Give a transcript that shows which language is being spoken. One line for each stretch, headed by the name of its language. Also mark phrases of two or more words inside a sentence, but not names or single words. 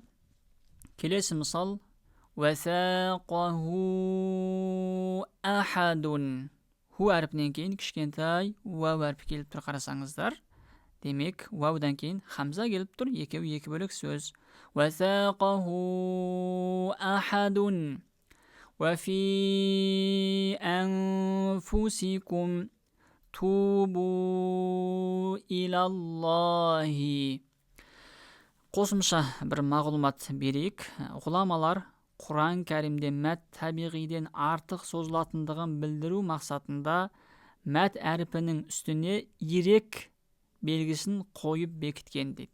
Kazakh: Келесі мысал.
Arabic: وثاقه أحد.
Kazakh: Ху әрпінен кейін кішкентай уау әрпі келіп тұр, қарасаңыздар. Демек, уаудан кейін хамза келіп тұр, екеуі екі бөлек сөз.
Arabic: وثاقه أحد. وفي أنفسكم توبوا إلى الله.
Kazakh: Қосымша бір мағлұмат берейік. Ғұламалар Құран кәрімде мәт табиғиден артық созылатындығын білдіру мақсатында мәт әріпінің үстіне ирек белгісін қойып бекіткен дейді.